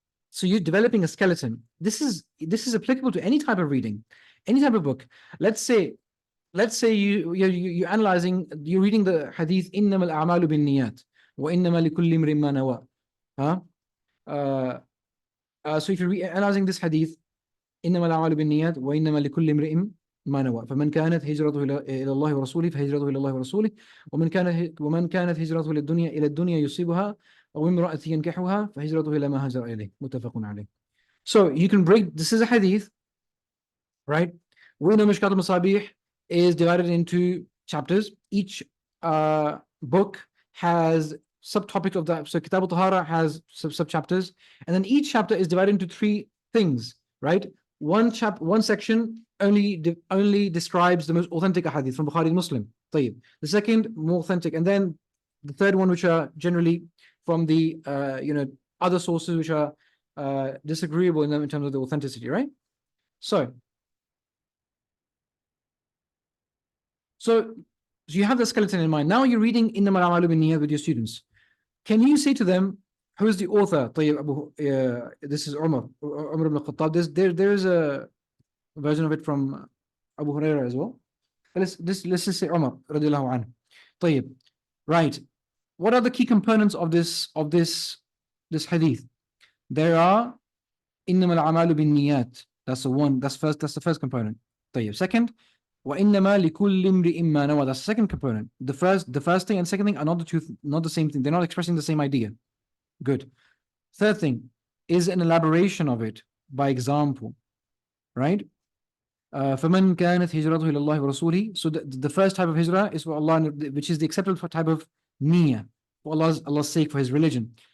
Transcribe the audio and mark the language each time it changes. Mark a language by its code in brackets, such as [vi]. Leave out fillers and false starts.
[en] So you're developing a skeleton. This is applicable to any type of reading, any type of book. Let's say you're analyzing, you're reading the hadith, [ar] إِنَّمَا الْأَعْمَالُ بِالنِّيَّاتِ وَإِنَّمَا لِكُلِّ امْرِئٍ مَّا نَوَىٰ. [en] So if you're analyzing this hadith, [ar] إِنَّمَا الْأَعْمَالُ بِالنِّيَّاتِ وَإِنَّمَا لِكُلِّ امْرِئٍ مَّا نَوَىٰ فمن كانت هجرته إلى الله ورسوله فهجرته إلى الله ورسوله ومن كانت هجرته إلى الدنيا يصيبها أو امرأة ينكحها فهجرته إلى ما هاجر إليه متفق عليه. [en] So you can break, this is a hadith, right? We know Mishkat al-Masabih is divided into chapters. Each book has subtopic of that. So Kitab al-Tahara has sub chapters, and then each chapter is divided into three things, right? One section only describes the most authentic hadith from Bukhari and Muslim. [ar] طيب. [en] The second, more authentic, and then the third one, which are generally from the other sources which are disagreeable in them in terms of the authenticity, right? So you have the skeleton in mind. Now you're reading [ar] إنما الأعمال بالنيات [en] with your students. Can you say to them, who is the author? This is Umar ibn Khattab. There is a version of it from Abu Hurairah as well. Let's just say Umar radiallahu anhu. [ar] طيب. [en] Right. What are the key components of this hadith? There are [ar] إنما الأعمال بالنيات. [en] That's the first component. [ar] طيب. [en] Second, [ar] وإنما لكل امرئ ما نوى. [en] That's the second component. The first thing and second thing are not the same thing. They're not expressing the same idea. Good. Third thing is an elaboration of it by example, right? [ar] فَمَنْ كَانَتْ هِجْرَتُهُ إِلَى اللَّهِ وَرَسُولِهِ. [en] So the first type of hijrah is for Allah, which is the acceptable type of niyyah, for Allah's sake, for His religion.